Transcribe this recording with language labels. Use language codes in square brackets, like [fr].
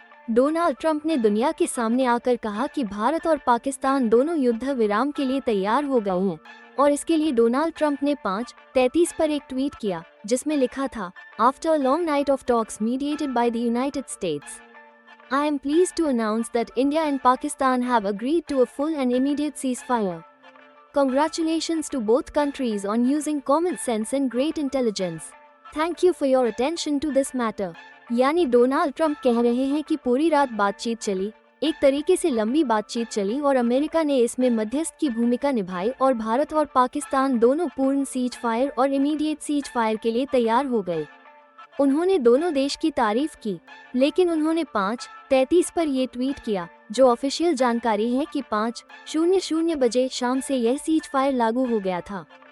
[hi] Donald Trump ने दुनिया के सामने आकर कहा कि भारत और पाकिस्तान दोनों युद्ध विराम के लिए तैयार हो गए हैं। और इसके लिए डोनाल्ड ट्रंप ने 5:33 पर एक ट्वीट किया जिसमें लिखा था, [en] After a long night of talks mediated by the United States, I am pleased to announce that India and Pakistan have agreed to a full and immediate ceasefire. Congratulations to both countries on using common sense and great intelligence. Thank you for your attention to this matter. [hi] यानी Donald Trump कह रहे हैं कि पूरी रात बातचीत चली, एक तरीके से लंबी बातचीत चली और अमेरिका ने इसमें मध्यस्थ की भूमिका निभाई और भारत और पाकिस्तान दोनों पूर्ण सीज फायर और इमीडिएट सीज फायर के लिए तैयार हो गए। उन्होंने दोनों देश की तारीफ की, लेकिन उन्होंने 5:33 पर ये ट्वीट किया, जो ऑफिशियल जानकारी है कि 5:00 बजे शाम से यह सीज फायर लागू हो गया था।